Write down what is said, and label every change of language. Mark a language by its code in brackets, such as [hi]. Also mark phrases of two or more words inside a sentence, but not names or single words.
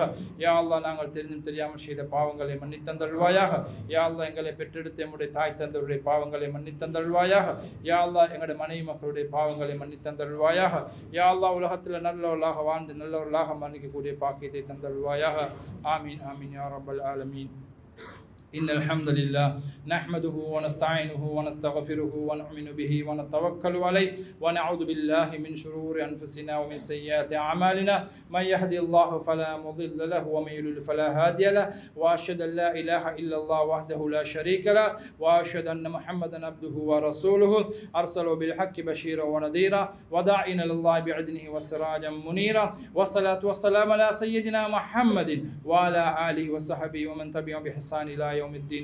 [ar] يا الله [ta] நாங்கள் தெரிந்தும் தெரியாமல் செய்த பாவங்களை மன்னித்தந்தருள்வாயாக. [ar] يا الله [ta] எங்களை பெற்றெடுத்த எம்முடைய தாய் தந்தருடைய பாவங்களை மன்னித்தந்தருள்வாயாக. [ar] يا الله [ta] எங்களுடைய மனைவி மக்களுடைய பாவங்களை மன்னித்தந்தருள்வாயாக. [ar] يا الله [ta] உலகத்தில் நல்லவர்களாக வாழ்ந்து நல்லவர்களாக மன்னிக்கக்கூடிய பாக்கியத்தை தந்தருள்வாயாக. [ar] آمين آمين يا رب العالمين. إن الحمد لله نحمده ونستعينه ونستغفره ونؤمن به ونتوكل عليه ونعوذ بالله من شرور أنفسنا ومن سيئات أعمالنا من يهدي الله فلا مضل له ومن يضلل فلا هادي له وأشهد أن لا إله إلا الله وحده لا شريك له وأشهد أن محمدا عبده ورسوله أرسله بالحق بشيرا ونذيرا وداعيا إلى الله بإذنه وسراجا منيرا والصلاة والسلام على سيدنا محمد وعلى آله وصحبه ومن تبعهم بإحسان إلى يوم الدين.